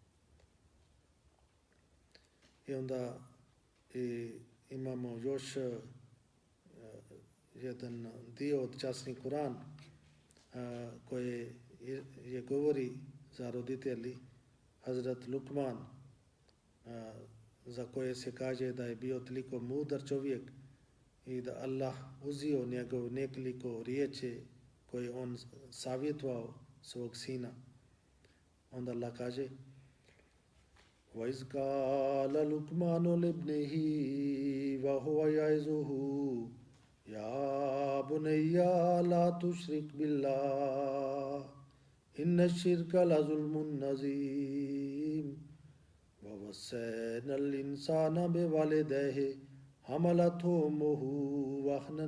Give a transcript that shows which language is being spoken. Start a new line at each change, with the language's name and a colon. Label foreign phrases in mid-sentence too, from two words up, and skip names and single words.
Bosnian: I onda imamo još jedan dio od časni Kur'an koje je govori za roditelji Hazrat Lukman, za koje se kaže da je bio toliko mudar čovjek i da Allah uzio njegov nekoliko riječi koje on savjetovao svog sina. Onda Allah kaže
Arabic: وَإِذْ قَالَ لُقْمَانُ لِابْنِهِ وَهُوَ يَعِظُهُ يَا بُنَيَّ لَا تُشْرِكْ بِاللَّهِ إِنَّ الشِّرْكَ لَظُلْمٌ عَظِيمٌ وَوَصَّيْنَا الْإِنسَانَ بِوَالِدَيْهِ حَمَلَتْهُ أُمُّهُ وَهْنًا